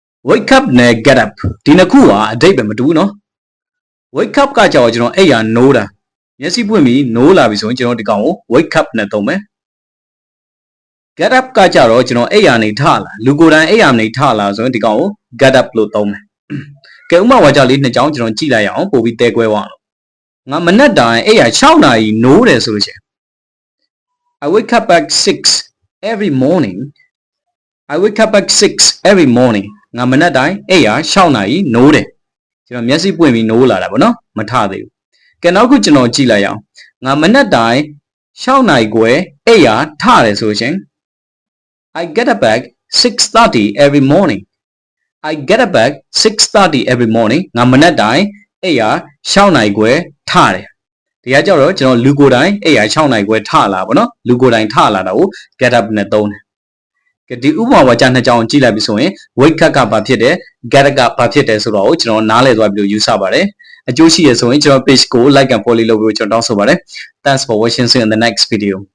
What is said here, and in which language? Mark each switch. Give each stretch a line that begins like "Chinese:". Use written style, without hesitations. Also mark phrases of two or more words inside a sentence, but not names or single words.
English: wake up
Burmese: နဲ့
English: get up
Burmese: ဒီနှစ်ခုဟာအဓိပ္ပာယ်မတူဘူးနော်
English: wake up
Burmese: ကကြောင့်ကျွန်တော်အဲ့ရနိုးတာမျက်စိပွင့်ပြီးနိုးလာပြီဆိုရင်ကျွန်တော်ဒီကောင်ကို wake up နဲ့သုံးမယ်
English: get up
Burmese: ကကြတော့ကျွန်တော်အဲ့ရနေထလာလူကိုယ်တိုင်အဲ့ရနေထလာဆိုရင်ဒီကောင်ကို
English: get up
Burmese: လို့သုံးမယ်ကဲဥပမာဝါကြလေးနှစ်ကြောင်းကျွန်တော်ကြည့်လိုက်ရအောင်ပို့ပြီးတဲကွဲသွားအောင်ငါမနက်တိုင်းအဲ့ရ6နာရီနိုးတယ်ဆိုလို့ရှိရင်
English: I wake up at 6 every morning I wake up at 6 every morning
Burmese: ငါမန က်တိုင်းအဲ့ရ6နာရီနိုးတယ်ကျွန်တော်မျက်စိပွင့်ပြီးနိုးလာတာပေါ့နော်မထသေးဘူးကဲနောက်ခုကျွန်တော်ကြည့်လိုက်အောင်ငါမနက်တိုင်း6နာရီခွဲအဲ့ ရထတယ်ဆိုရင်
English: I get up at 6:30 every morning I get up at 6:30 every morning
Burmese: ငါမနက်တိုင်းအဲ့ရ 6နာရီခွဲထတယ်ဒီကကြောက်တော့ကျွန်တော်လူကိုယ်တိုင်အဲ့ရ6နာရီခွဲထလာပေါ့နော်လူကိုယ်တိုင်ထလာတာကို
English: get up
Burmese: နဲ့သုံးတယ်ကဲဒီဥပမာဝါကျနှစ်ကြောင်းကြည့်လိုက်ပြီဆိုရင်
English: wake up
Burmese: ကဘာဖြစ်တယ်
English: get up
Burmese: ကဘာဖြစ်တယ်ဆိုတော့ကျွန်တော်နားလည်သွားပြီးလို့ယူဆပါတယ်အကျိုးရှိရဆိုရင်ကျွန်တော် page ကို
English: like and follow
Burmese: လုပ်ပြီးကျွန်တော်တောင်းဆိုပါတယ်
English: Thanks for watching see you in the next video